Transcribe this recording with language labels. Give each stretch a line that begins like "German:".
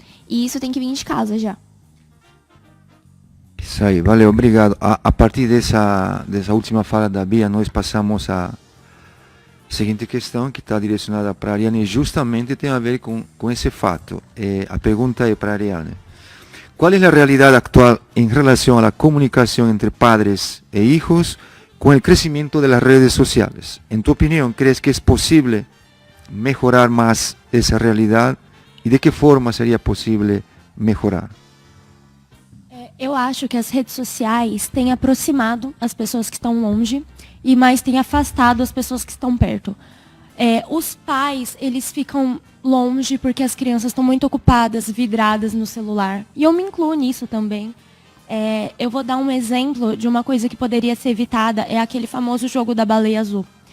Portuguese: E isso tem que vir de casa já. Isso aí, valeu, obrigado. A partir dessa última fala da Bia, nós passamos à seguinte questão, que está direcionada para a Ariane, e justamente tem a ver com esse fato. A pergunta é para a Ariane.
Spanish: ¿Cuál es la realidad actual en relación a la comunicación entre padres e hijos con el crecimiento de las redes sociales? En tu opinión, ¿crees que es posible mejorar más esa realidad? ¿Y de qué forma sería posible mejorar?
Portuguese: Eu acho que as redes sociais têm aproximado as pessoas que estão longe e mais têm afastado as pessoas que estão perto. Os pais, eles ficam longe porque as crianças estão muito ocupadas, vidradas no celular. E eu me incluo nisso também. Eu vou dar um exemplo de uma coisa que poderia ser evitada, é aquele famoso jogo da baleia azul.